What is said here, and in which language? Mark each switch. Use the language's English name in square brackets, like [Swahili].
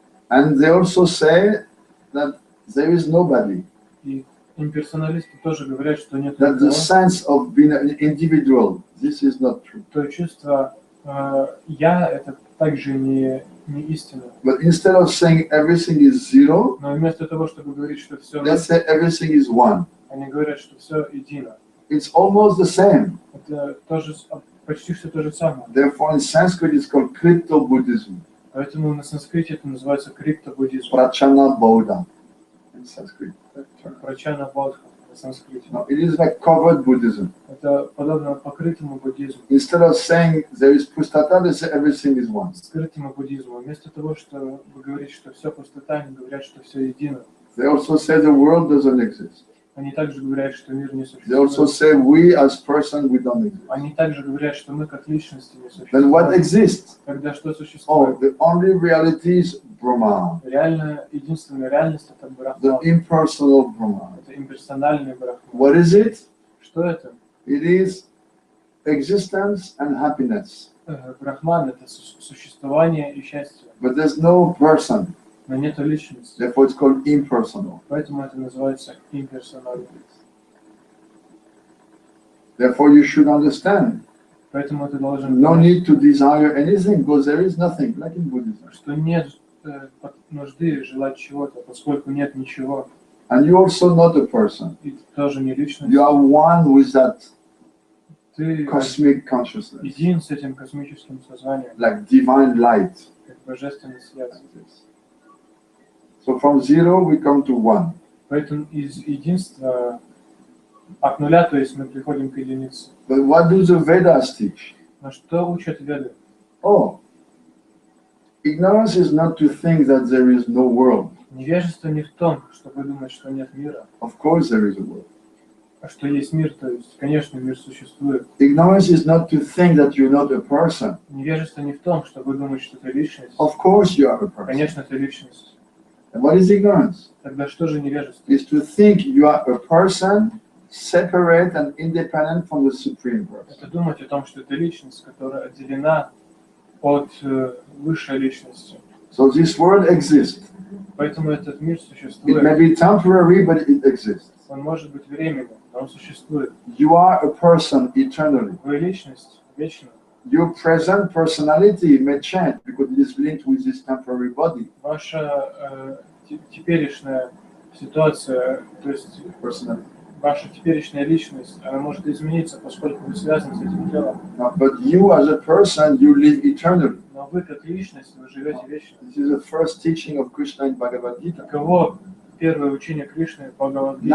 [English] And they also say that there is nobody. [Russian] И имперсоналисты тоже говорят, что нет [English] That the [Russian] никого. [English] sense of being an individual, this is not true. [Russian] То чувство «я» — это также не истина. [English] But instead of saying everything is zero, [Russian] Но вместо того, чтобы говорить, что все, [English] let's say everything is one. [Russian] они говорят, что все едино. [English] It's almost the same. [Russian] Это тоже, почти все то же самое. [English] Therefore, in Sanskrit, it's called crypto-Buddhism. [Russian] Поэтому на санскрите это называется криптобуддизм. [English] Prachana Bodha in Sanskrit. [Russian] Прачана Бодха на санскрите. [English] No, it is like covered Buddhism. [Russian] Это подобно покрытому буддизму. [English] Instead of saying there is pustata, they say everything is one. [Russian] Скрытому буддизму. Вместо того, что вы говорите, что все пустота, они говорят, что все едино. [English] They also say the world doesn't exist. [Russian] Они также говорят, что мир не [English] They also [Russian] существует. [English] say we as person, we don't exist. [Russian] Они также говорят, что мы как личности не [English] Then what [Russian] существуем. [English] exists? [Russian] Тогда что [English] Oh, [Russian] существует? [English] the only reality is Brahma, [Russian] Реально, единственная реальность — это [English] the [Russian] Брахма. [English] impersonal Brahma. [Russian] Это имперсональный Брахма. [English] What is it? [Russian] Что Что это? [English] It is existence and happiness. [Russian] Брахман — это существование и счастье. [English] But there's no person. [Russian] Но нет личности. [English] Therefore it's called impersonal. [Russian] Поэтому это называется имперсонально. [English] Therefore you should understand. [Russian] Поэтому ты должен [English] No [Russian] понять, [English] need to desire anything because there is nothing, like in Buddhism. [Russian] что нет нужды желать чего-то, поскольку нет ничего. [English] And you're also not a person. [Russian] И ты тоже не личность. [English] You are one with that [Russian] Ты [English] cosmic consciousness, [Russian] един с этим космическим сознанием, [English] like divine light. [Russian] как божественный свет. [English] So from zero we come to one. [Russian] Поэтому из единства от нуля, то есть мы приходим к единице. [English] But what do the Vedas teach? [Russian] Но что учат Веды? [English] Oh, ignorance is not to think that there is no world. [Russian] Невежество не в том, чтобы думать, что нет мира, [English] Of course there is a world. [Russian] а что есть мир, то есть, конечно, мир существует. [English] Ignorance is not to think that you're not a person. [Russian] Невежество не в том, чтобы думать, что ты личность. [English] Of course you are a person. [Russian] Конечно, ты личность. [English] And what is ignorance? [Russian] Тогда что же невежество? [English] Is to think you are a person separate and independent from the Supreme Person. [Russian] Это думать о том, что ты личность, которая отделена от высшей личности. [English] So this world exists. [Russian] Поэтому этот мир [English] It may [Russian] существует. [English] be temporary, but it exists. [Russian] Он может быть временным, но он существует. [English] You are a person eternally. [Russian] Вы личность вечно. [English] Your present personality may change because it is linked with this temporary body. [Russian] Ваша теперешняя ситуация, то есть [English] Personality. [Russian] ваша теперешняя личность, она может измениться, поскольку вы связаны с этим телом. [English] But you as a person, you live eternally. [Russian] Но вы как личность, вы живете вечно. [English] This is the first teaching of Krishna in Bhagavad Gita. [Russian] Таково первое учение Кришны по Бхагавад-гите.